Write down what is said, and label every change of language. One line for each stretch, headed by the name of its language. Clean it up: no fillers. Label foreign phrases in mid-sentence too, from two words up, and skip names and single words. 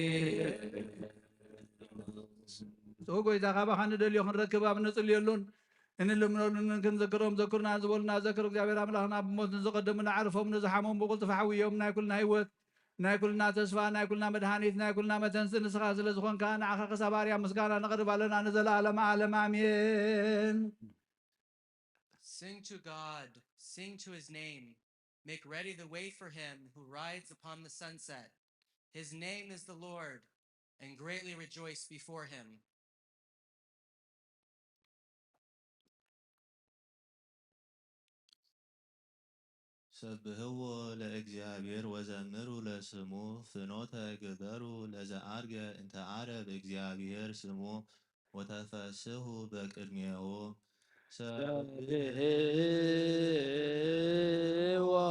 Tigrinya: ጎይታ ካባኻ ንደልዮ ክንረክብ ኣብ ነፅልየሉን እንልምነሉን ክንዘክሮም ዘክሩና ዝበሉና ዘክር እግዚአብሔር ኣምላኽና ብሞት ንዝቐደሙ ንዓርፎም ንዝሓሞም ብቁልጡፍ ሓውዮም ናይ ኩልና ህይወት ናይ ኩልና ተስፋ ናይ ኩልና መድሃኒት ናይ ኩልና መተንስእ ንስኻ ስለ ዝኾንካ ንዓኻ ክሳብ ኣርያ ምስጋና ነቕርብ ኣለና ንዘለኣለመ ዓለም ኣሜን።
English: Sing to God, sing to his name. Make ready the way for him who rides upon the sunset. His name is the Lord, and greatly rejoice before him.
Geez: ሰብህዎ ለእግዚአብሔር ወዘምሩ ለስሙ ፍኖተ ግበሩ ለዘአርገ እንተ ዓረብ እግዚአብሔር ስሙ ወተፈስሑ በቅድሜሁ ሰብህዎ